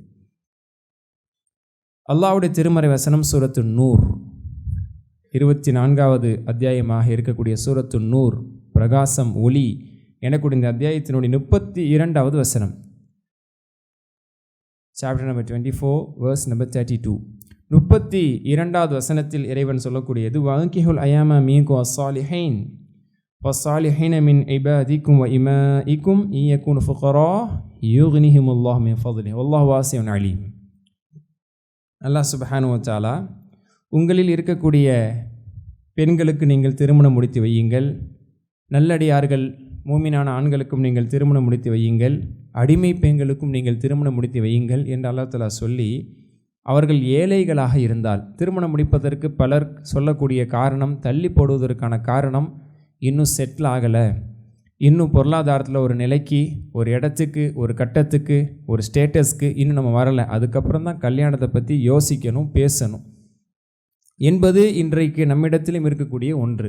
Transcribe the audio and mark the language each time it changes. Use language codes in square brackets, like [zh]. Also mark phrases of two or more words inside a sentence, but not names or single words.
[ta] அல்லாஹ்வுடைய திருமறை வசனம் சூரத்து நூர் 24வது அத்தியாயமாக இருக்கக்கூடிய சூரத்து நூர், பிரகாசம், ஒளி எனக்கூடிய இந்த அத்தியாயத்தினுடைய 32வது வசனம், [en] chapter number 24 verse number 32. [ta] 32வது வசனத்தில் இறைவன் சொல்லக்கூடியது, [ar] وأنكحوا الأيامى منكم والصالحين, وَالصَّالِحِينَ مِنْ عِبَادِكُمْ وَإِمَائِكُمْ إِنْ يَكُونُوا فُقَرَاءَ يُغْنِهِمُ اللَّهُ مِنْ فَضْلِهِ وَاللَّهُ وَاسِعٌ عَلِيمٌ. الله سبحانه وتعالى [ta] உங்களில் இருக்கக்கூடிய பெண்களுக்கு நீங்கள் திருமணம் முடித்து வையுங்கள், நல்லடியார்கள் மூமினான ஆண்களுக்கும் நீங்கள் திருமணம் முடித்து வையுங்கள், அடிமை பெண்களுக்கும் நீங்கள் திருமணம் முடித்து வையுங்கள் என்று [ar] الله تعالى [ta] சொல்லி, அவர்கள் ஏழைகளாக இருந்தால் திருமணம் முடிப்பதற்கு பலர் சொல்லக்கூடிய காரணம், தள்ளி போடுவதற்கான காரணம், இன்னும் செட்டில் ஆகலை, இன்னும் பொருளாதாரத்தில் ஒரு நிலைக்கு, ஒரு இடத்துக்கு, ஒரு கட்டத்துக்கு, ஒரு ஸ்டேட்டஸ்க்கு இன்னும் நம்ம வரலை, அதுக்கப்புறம் தான் கல்யாணத்தை பற்றி யோசிக்கணும், பேசணும் என்பது இன்றைக்கு நம்மிடத்திலும் இருக்கக்கூடிய ஒன்று.